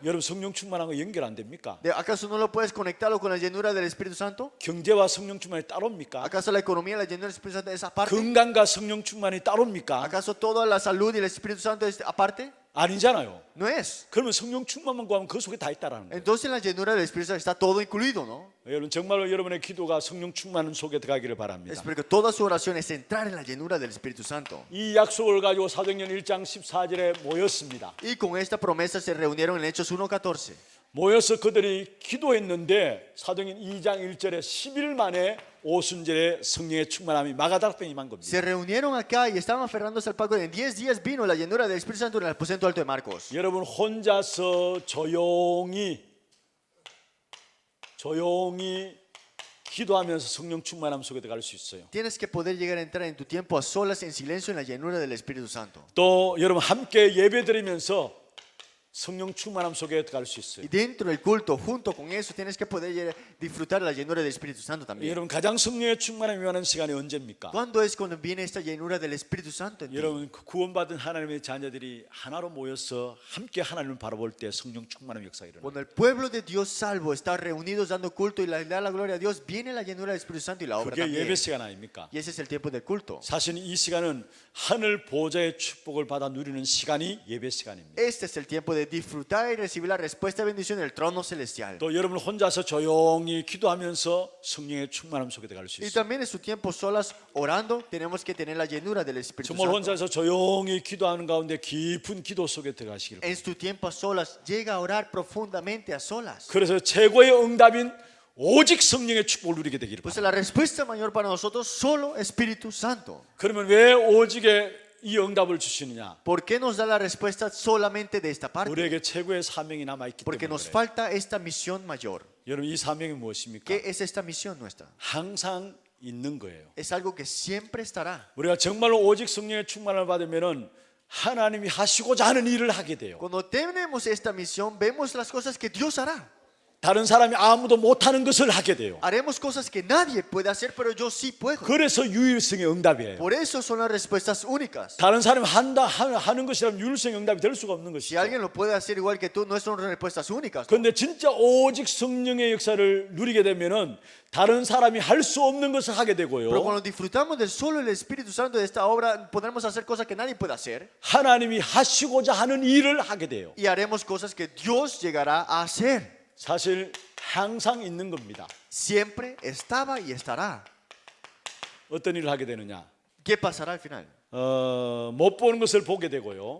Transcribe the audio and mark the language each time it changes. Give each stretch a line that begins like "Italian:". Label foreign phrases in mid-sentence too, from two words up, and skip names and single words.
Korean: 여러분 성령 충만한 거 연결 안 됩니까?
Spanish: ¿Acaso no lo puedes conectarlo con la llenura del Espíritu Santo?
Korean: 경제와 성령 충만이 따로입니까?
Spanish: ¿Acaso la economía y la llenura del Espíritu Santo es aparte?
Korean: 건강과 성령 충만이 따로입니까?
Spanish: ¿Acaso toda la salud y el Espíritu Santo es aparte?
Korean: 아니잖아요.
Spanish: No es.
Korean: 그러면 성령 충만만 구하면 그 속에 다 있다라는 거예요.
Spanish: Entonces en la llenura del Espíritu Santo está todo incluido, ¿no?
Korean: 여러분 정말로 여러분의 기도가 성령 충만 속에 들어가기를 바랍니다.
Spanish: Espero que toda su oración es entrar en la llenura del Espíritu Santo.
Korean: 이 약속을 가지고 사도행전 1장 14절에 모였습니다.
Spanish: Y con esta promesa se reunieron en Hechos 1:14.
Korean: 모여서 그들이 기도했는데 사도행전 2장 1절에 10일 만에 오순절에 성령의 충만함이 마가다락방에 임한 겁니다.
Spanish: Se reunieron acá y estaban aferrándose al pacto. En 10 días vino la llenura del Espíritu Santo en el aposento alto de Marcos.
Korean: 여러분 혼자서 조용히 기도하면서 성령 충만함 속에 들어갈 수 있어요.
Spanish: Tienes que poder llegar a entrar en tu tiempo a solas en silencio en la llenura del Espíritu Santo.
Korean: 또 여러분 함께 예배드리면서 성령 충만함 속에 들어갈 수 있어요.
Spanish: Y dentro del culto, junto con eso, tienes que poder disfrutar la llenura del Espíritu Santo también.
Korean: 여러분 가장 성령의 충만함이 임하는 시간이 언제입니까?
Spanish: ¿Cuándo es cuando viene esta llenura del Espíritu Santo en ti?
Korean: 여러분 구원받은 하나님의 자녀들이 하나로 모여서 함께 하나님을 바라볼 때 성령 충만함 역사가 일어나요.
Spanish: Cuando el pueblo de Dios salvo está reunidos dando culto y le da la gloria a Dios, viene la llenura del Espíritu Santo y la obra
Korean: 그게
Spanish: también.
Korean: 예배 시간 아닙니까?
Spanish: Y ese es el tiempo del culto.
Korean: 사실 이 시간은 하늘 보좌의 축복을 받아 누리는 시간이 예배 시간입니다.
Spanish: Este es el tiempo de disfrutar y recibir la respuesta de bendición del trono celestial.
Korean: 또 여러분 혼자서 조용히 기도하면서 성령의 충만함 속에 들어갈 수
Spanish: Y
Korean: 있어요.
Spanish: también en su tiempo solas orando tenemos que tener la llenura del Espíritu
Korean: 정말
Spanish: Santo.
Korean: 혼자서 조용히 기도하는 가운데 깊은 기도 속에 들어가시기를 바랍니다.
Spanish: En su tiempo a solas llega a orar profundamente a solas.
Korean: 그래서 최고의 응답인 오직 성령의 축복을 누리게 되기를
Spanish: Pues
Korean: 바랍니다.
Spanish: la respuesta mayor para nosotros solo Espíritu Santo.
Korean: 그러면 왜 오직의 이 응답을 주시느냐?
Spanish: ¿Por qué nos da la respuesta solamente de esta parte?
Korean: 우리에게 최고의 사명이 남아있기
Spanish: Porque
Korean: 때문에
Spanish: nos
Korean: 그래요.
Spanish: falta esta misión mayor.
Korean: 여러분 이 사명이 무엇입니까?
Spanish: ¿Qué es esta misión nuestra?
Korean: 항상 있는 거예요.
Spanish: Es algo que siempre estará.
Korean: 우리가 정말로 오직 성령의 충만을 받으면은 하나님이 하시고자 하는 일을 하게 돼요.
Spanish: Cuando tenemos esta misión, vemos las cosas que Dios hará.
Korean: 다른 사람이 아무도 못하는 것을 하게 돼요.
Spanish: Haremos cosas que nadie puede hacer, pero yo sí puedo.
Korean: 그래서 유일성의 응답이에요.
Spanish: Por eso son las respuestas únicas.
Korean: 다른 사람이 하는 것이라면 유일성의 응답이 될 수가 없는
Spanish: Si
Korean: 것이죠.
Spanish: alguien lo puede hacer igual que tú, no son respuestas únicas.
Korean: 그런데 진짜 오직 성령의 역사를 누리게 되면은 다른 사람이 할 수 없는 것을 하게
Spanish: Pero
Korean: 되고요.
Spanish: cuando disfrutamos del solo el Espíritu Santo de esta obra, podremos hacer cosas que nadie puede hacer.
Korean: 하나님이 하시고자 하는 일을 하게 돼요.
Spanish: Y haremos cosas que Dios llegará a hacer.
Korean: 사실 항상 있는 겁니다.
Spanish: Siempre estaba y estará.
Korean: 어떤 일을 하게 되느냐?
Spanish: ¿Qué pasará al final?
Korean: 못 보는 것을 보게 되고요.